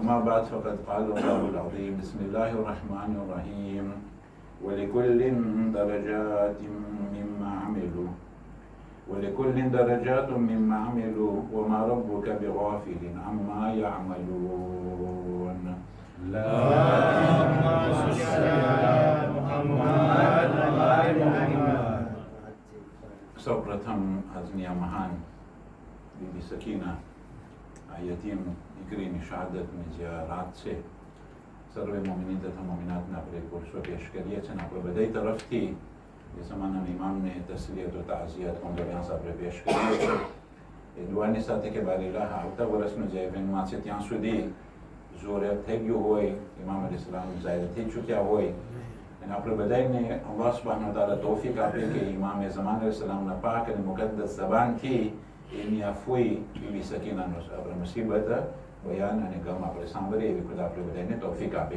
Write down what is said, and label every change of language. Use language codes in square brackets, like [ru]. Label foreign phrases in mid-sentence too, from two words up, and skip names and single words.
[ar] أما بعد فقد قال الله العظيم بسم الله الرحمن الرحيم ولكل درجات مما عملوا ولكل درجات مما عملوا وما ربك بغافل عما يعملون. اللهم صل على محمد وآل محمد. [hi] सर्वप्रथम हज़निया महान बीबी सकीना [gu] यतीम દીકરીની શહાદતની જે આ રાત છે, સર્વે મોમિનીન તથા મોમિનાતના આપણે પુરુષો પેશ કરીએ છીએ અને આપણે બધાય તરફથી જે સમાના ઇમામને તસલીયત વ તાઝિયત કોન્ડોલિયાન્સ આપણે પેશ કરીએ છીએ. એ દુઆની સાથે કે બારીલાહ આવતા વર્ષનું જે ઇવેન્ટમાં છે ત્યાં સુધી જોરે થઈ ગયું હોય, ઇમામ અલૈહિસ્સલામ જાહેર થઈ ચૂક્યા હોય અને આપણે બધાને [ar] الله سبحانه وتعالى [gu] તૌફીક આપે કે ઇમામ ઝમાન અલૈહિસ્સલામના પાક અને મુકદ્દસ ઝબાનથી એની આ ફૂઈ બીબી સકીનાનો આપણે મુસીબત બયાન અને ગમ આપણે સાંભળીએ એવી ખુદા આપણે બધાને તૌફીક આપે.